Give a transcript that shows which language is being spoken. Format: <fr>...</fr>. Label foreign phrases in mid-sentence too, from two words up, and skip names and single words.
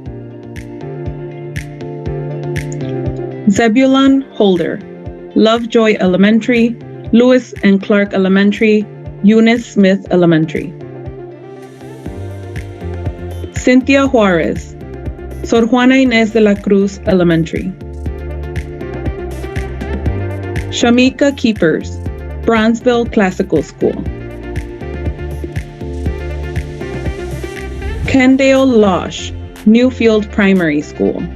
<en>Zebulon Holder, Lovejoy Elementary, Lewis and Clark Elementary, Eunice Smith Elementary. Cynthia Juarez, Sor Juana Inés de la Cruz Elementary. Shamika Keepers, Bronzeville Classical School. Kendale Losh, Newfield Primary School.</en>